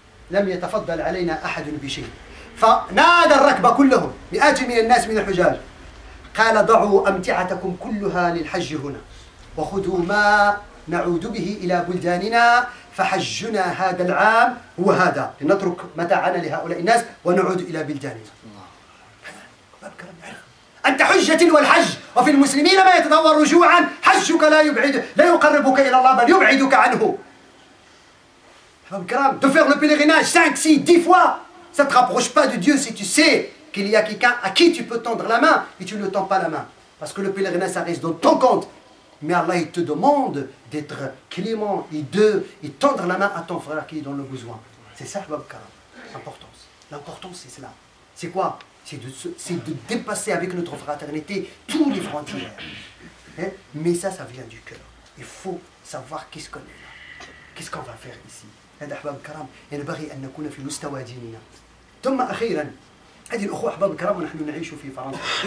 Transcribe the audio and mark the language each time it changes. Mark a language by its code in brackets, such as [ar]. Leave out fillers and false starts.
[ar] لم يتفضل علينا أحد بشيء فنادى الركب كلهم مئات من الناس من الحجاج قال ضعوا أمتعتكم كلها للحج هنا وخذوا ما نعود به إلى بلداننا فحجنا هذا العام هو هذا لنترك متاعنا لهؤلاء الناس ونعود إلى بلداننا. أنت حجة والحج وفي المسلمين ما يتطور رجوعا حجك لا يقربك إلى الله بل يبعدك عنه. [fr] De faire le pèlerinage 5, 6, 10 fois, ça ne te rapproche pas de Dieu si tu sais qu'il y a quelqu'un à qui tu peux tendre la main et tu ne tends pas la main. Parce que le pèlerinage, ça reste dans ton compte. Mais Allah, il te demande d'être clément et tendre la main à ton frère qui est dans le besoin. C'est ça, l'importance. L'importance, c'est cela. C'est quoi? C'est de dépasser avec notre fraternité toutes les frontières. Hein? Mais ça vient du cœur. Il faut savoir qu'est-ce qu'on est là. Qu'est-ce qu'on va faire ici. [ar] هذا أحباب الكرام ينبغي أن نكون في مستوى ديننا. ثم أخيرا هذه الأخوة أحباب الكرام ونحن نعيش في فرنسا.